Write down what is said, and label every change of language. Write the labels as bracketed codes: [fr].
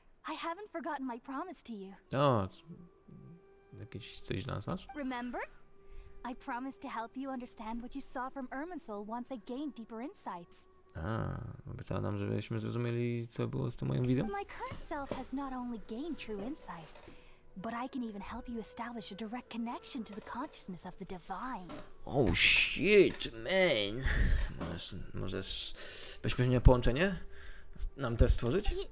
[en] I haven't forgotten my promise to you. [pl] Jakieś coś dla nas masz? [en] Remember? I promised to help you understand what you saw from Irminsul once I gained deeper insights. [pl] Obiecała nam, żebyśmy zrozumieli, co było z tą moją wizją? [en] My current self has not only gained true insight, but I can even help you establish a direct connection to the consciousness of the divine. Oh shit, man! [pl] Możesz bezpośrednie połączenie nam też stworzyć?